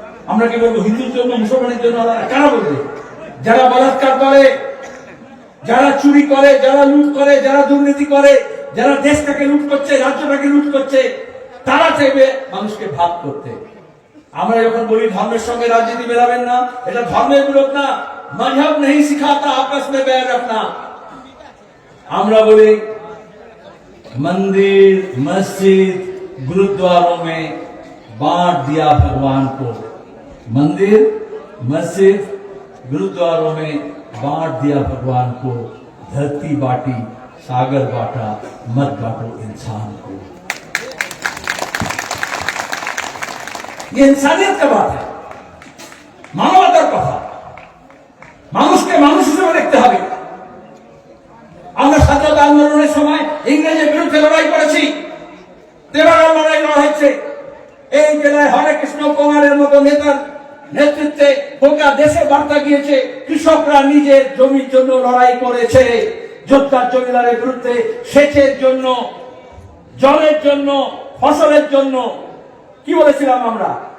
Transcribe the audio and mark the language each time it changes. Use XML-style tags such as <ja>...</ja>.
<bn>আমরা কি বলবো হিন্দুর জন্য, মুসলমানের জন্য? কারা বলবে? যারা বলাৎকার করে, যারা চুরি করে, যারা লুট করে, যারা দুর্নীতি করে, যারা দেশটাকে লুট করছে, রাজ্যটাকে লুট করছে, তারা চাইবে মানুষকে ভাগ করতে। আমরা যখন বলি ধর্মের সঙ্গে রাজনীতি মেলাবেন না, এটা ধর্মের বিরোধ না।</bn> <hi>মজহব নেই সিখাতা আপস মে बैर रखना।</hi> <bn>আমরা বলি</bn> <hi>मंदिर मस्जिद गुरुद्वारों में बांट दिया भगवान को, मंदिर मस्जिद गुरुद्वारों में बांट दिया भगवान को, धरती बांटी सागर बांटा, मत बांटो इंसान को। ये इंसानियत का बात है,</hi> <bn>মানবতার কথা। মানুষকে মানুষ হিসেবে দেখতে হবে। আমরা স্বাধীনতা আন্দোলনের সময় ইংরেজের বিরুদ্ধে লড়াই করেছি, 13 লড়াই লড়া হয়েছে। এই জেলায় হরে কৃষ্ণ কুমারের মতো নেতার নেতৃত্বে গোটা দেশে বার্তা গিয়েছে, কৃষকরা নিজের জমির জন্য লড়াই করেছে, যোদ্ধার জমিদারের বিরুদ্ধে, সেচের জন্য, জলের জন্য, ফসলের জন্য। কি বলেছিলাম আমরা?</bn>